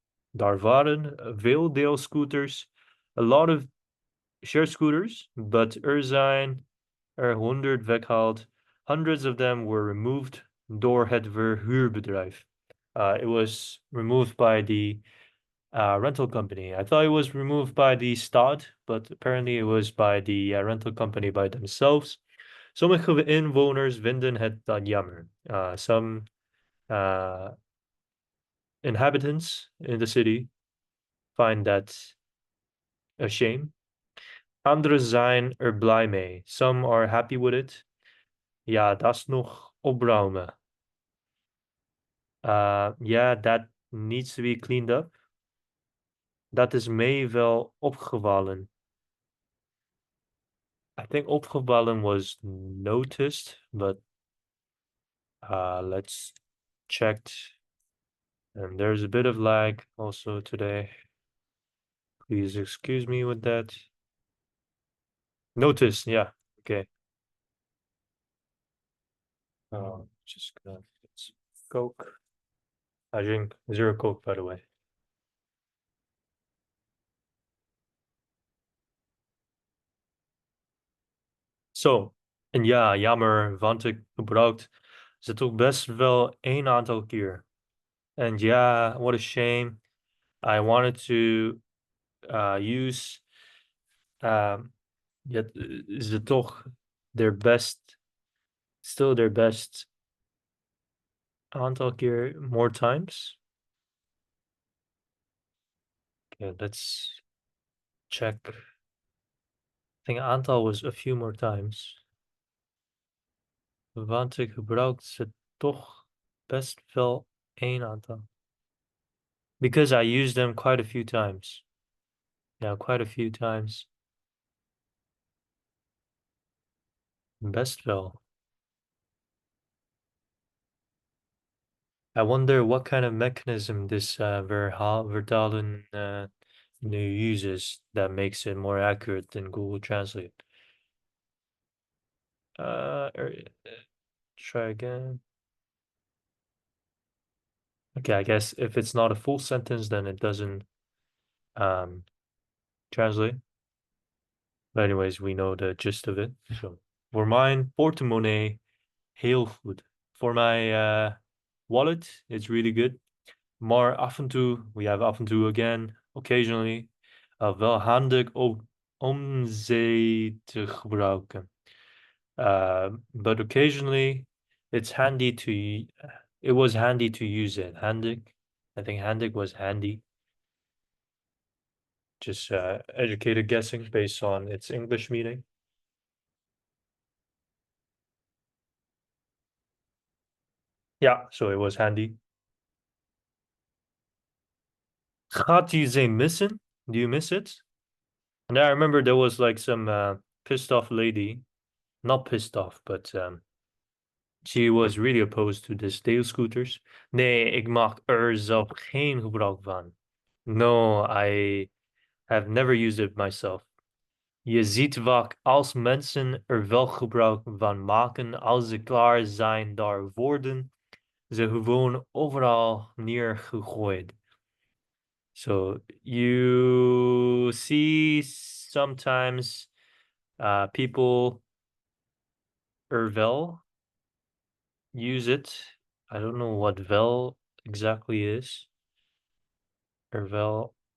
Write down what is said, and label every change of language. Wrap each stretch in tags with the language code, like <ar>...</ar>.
<nl>Daar waren veel deelscooters,</nl> <en>a lot of shared scooters, but</en> <nl>er zijn er 100 weggehaald.</nl> <en>Hundreds of them were removed</en> <nl>door het verhuurbedrijf.</nl> <en>It was removed by the rental company. I thought it was removed by the stad, but apparently it was by the rental company by themselves.</en> <nl>Sommige inwoners vinden het dan jammer.</nl> <en>Some inhabitants in the city find that a shame.</en> <nl>Anderen zijn er blij mee.</nl> <en>Some are happy with it.</en> <nl>Ja, dat is nog opruimen.</nl> <en>Yeah, that needs to be cleaned up.</en> <nl>Dat is mij wel opgevallen.</nl> <en>I think opgevallen was noticed, but let's check. And there's a bit of lag also today. Please excuse me with that. Notice, yeah, okay. Just gonna get some Coke. I drink zero Coke, by the way.</en> <nl>Zo, en ja, jammer, want ik gebruikt ze toch best wel een aantal keer.</nl> <en>And yeah, what a shame. I wanted to use yet</en> <nl>ze toch</nl> <en>their best, still their best</en> <nl>aantal keer</nl> <en>more times. Okay, let's check. I think aantal was a few more times.</en> <nl>Want ik gebruikt ze toch best wel een aantal.</nl> <en>Because I used them quite a few times. Yeah, quite a few times.</en> <nl>Best wel.</nl> <en>I wonder what kind of mechanism this</en> <nl>vertalen nu</nl> <en>uses that makes it more accurate than Google Translate. Try again. Okay, I guess if it's not a full sentence, then it doesn't translate. But anyways, we know the gist of it.</en> <nl>So, voor mijn portemonnee, heel goed.</nl> <en>For my wallet, it's really good.</en> <nl>Maar af en toe,</nl> <en>we have</en> <nl>af en toe</nl> <en>again, occasionally,</en> <nl>wel handig om ze te gebruiken.</nl> <en>But occasionally, it's handy to, it was handy to use it. Handig, I think handig was handy. Just educated guessing based on its English meaning. Yeah, so it was handy.</en> <nl>Gaat u ze missen?</nl> <en>Do you miss it? And I remember there was like some pissed off lady, not pissed off, but she was really opposed to this Dale scooters.</en> <nl>Nee, ik maak er zelf geen gebruik van.</nl> <en>No, I have never used it myself.</en> <nl>Je ziet vaak als mensen er wel gebruik van maken, als ze klaar zijn daar worden ze gewoon overal neergegooid.</nl> <en>So you see sometimes people</en> <nl>er wel</nl> <en>use it. I don't know what vel exactly is.</en> <nl>Er wel.</nl>